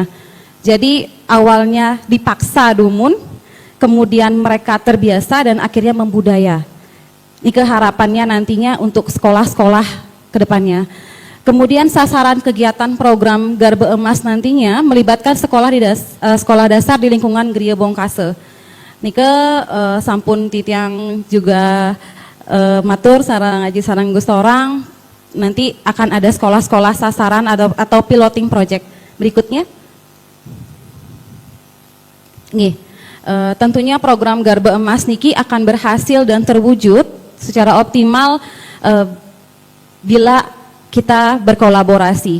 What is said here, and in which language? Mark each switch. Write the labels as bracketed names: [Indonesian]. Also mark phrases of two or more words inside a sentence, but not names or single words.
[Indonesian] Jadi awalnya dipaksa dumun, kemudian mereka terbiasa dan akhirnya membudaya. Ini harapannya nantinya untuk sekolah-sekolah ke depannya. Kemudian sasaran kegiatan program Garba Emas nantinya melibatkan sekolah dasar di lingkungan Griya Bongkase. [Balinese] Nike sampun titiang [Indonesian] juga matur sarang ngaji sarang Gustorang, nanti akan ada sekolah-sekolah sasaran atau piloting project. Berikutnya. Nih, tentunya program Garba Emas niki akan berhasil dan terwujud secara optimal bila kita berkolaborasi.